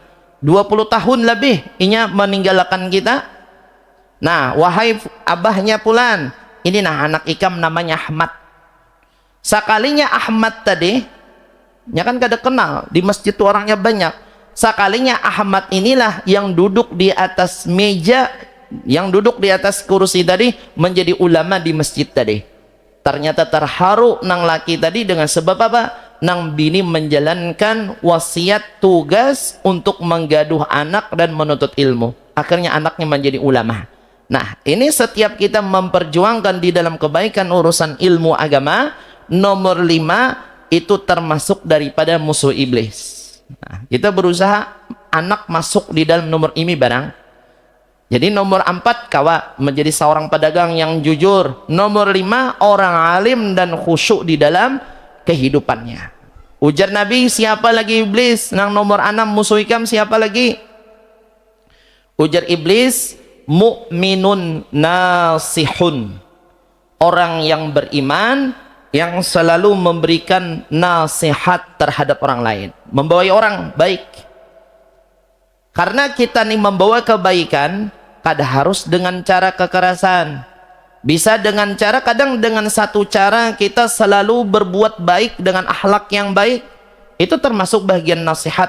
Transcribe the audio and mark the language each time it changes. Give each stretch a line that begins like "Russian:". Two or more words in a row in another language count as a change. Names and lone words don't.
Banjar: 20 tahun lebih inya meninggalkan kita. Nah, wahai abahnya pulan, ini nah anak ikam namanya Ahmad. Sekalinya Ahmad tadi, ya kan kada kenal, di masjid itu orangnya banyak. Sekalinya Ahmad inilah yang duduk di atas meja, yang duduk di atas kursi tadi, menjadi ulama di masjid tadi. Ternyata terharu nang laki tadi dengan sebab apa? Nang bini menjalankan wasiat tugas untuk menggaduh anak dan menuntut ilmu. Akhirnya anaknya menjadi ulama. Nah, ini setiap kita memperjuangkan di dalam kebaikan urusan ilmu agama, nomor 5 itu termasuk daripada musuh iblis. Nah, kita berusaha anak masuk di dalam nomor ini barang. Jadi nomor 4 kawa menjadi seorang pedagang yang jujur. Nomor 5 orang alim dan khusyuk di dalam kehidupannya. Ujar Nabi, siapa lagi iblis? Nang nomor 6 musuh ikam siapa lagi? Ujar iblis,
Arabic: مؤمن ناصح,
Banjar: orang yang beriman yang selalu memberikan nasihat terhadap orang lain, membawa orang baik. Karena kita nih membawa kebaikan, kada harus dengan cara kekerasan, bisa dengan cara, kadang dengan satu cara kita selalu berbuat baik dengan akhlak yang baik, itu termasuk bagian nasihat.